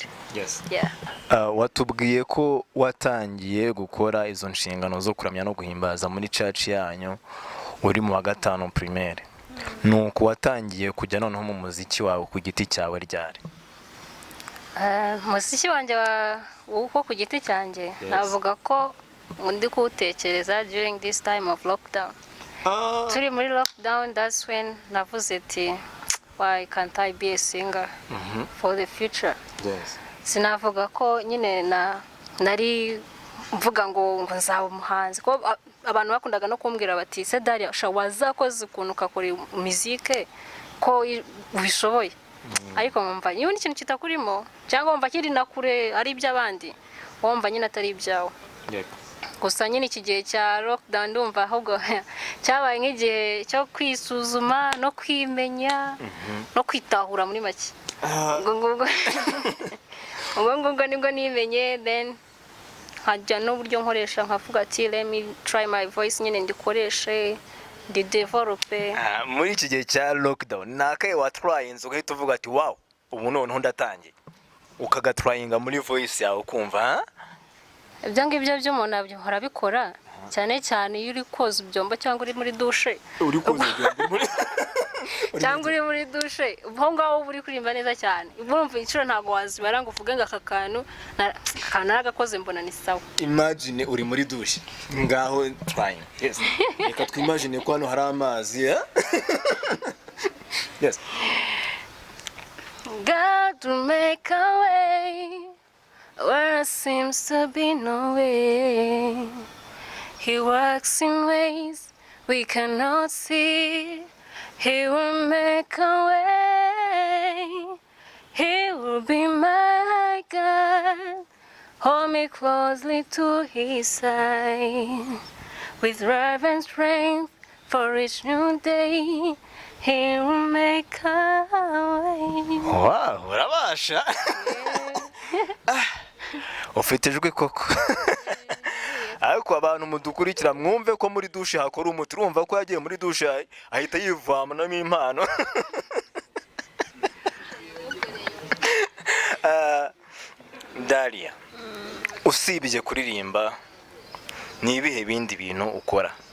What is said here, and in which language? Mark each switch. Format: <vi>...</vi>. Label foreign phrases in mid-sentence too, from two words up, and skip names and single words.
<rw>Watubwiye ko watangiye gukora izo nshingano zo kuramya no guhimbaza muri church yanyu uri mu wa gatanu primaire. Nuko watangiye kujya noneho mu muziki wawe ku giti cyawe ryari? Muziki wanjye uko ku giti cyanjye navuga ko ndi kuwutekereza</rw> <en>during this time of lockdown.</en> <rw>Turi muri lockdown,</rw> <en>that's when</en> <rw>navuze ati</rw> <en>why can't I be a singer for the future?</en> <rw>Sinavuga ko nyine nari mvuga ngo nzaba umuhanzi, ko abantu bakundaga no kumbwira bati se Dharia wazakoze ukuntu ukakora muzike ko ubishoboye. Ariko mwumva niba n'ikintu kitakurimo cyangwa wumva kiri nakure ari iby'abandi, wumva nyine atari ibyawe. Gusa nyine iki gihe cya lockdown ndumva ahubwo cyabaye nk'igihe cyo kwisuzuma no kwimenya no kwitahura muri make. Ubwo nibwo nimenye, then nkajya n'uburyo nkoresha nkavuga ati</rw> <en>let me try my voice,</en> <rw>nyine ndikoreshe ndi develope. Muri iki gihe cya lockdown nakaye watrying ugahita uvuga ati wow ubu noneho ndatangiye ukagatryinga muri voice yawe ukumva ibyo ngibyo by'umuntu abyihora bikora cyane cyane iyo uri koza ibyombo cyangwa uri muri douche. Uri koza ibyombo cyangwa uri muri douche ubwo ngaho uri kuririmba neza cyane urumva inshuro ntabwo wazibara ngo uvuge ngo aka kantu naragakoze mbona ni sawa. Imagine uri muri douche ngaho trying.</rw> <en>Yes.</en> <rw>Reka twimagine ko hano hari amazi.</rw> <en>Yes. God will make a way where there seems to be no way. He works in ways we cannot see. He will make a way. He will be my God. Hold me closely to his side. With reverent strength for each new day. He will make a way.</en> <rw>Wow, urabasha. Ufite ijwi koko. Ariko abantu mudukurikira mwumve ko muri douche hakora umuti, urumva ko yagiye muri douche ahita yivamanamo impano. Dharia, usibye kuririmba ni ibihe bindi bintu ukora?</rw>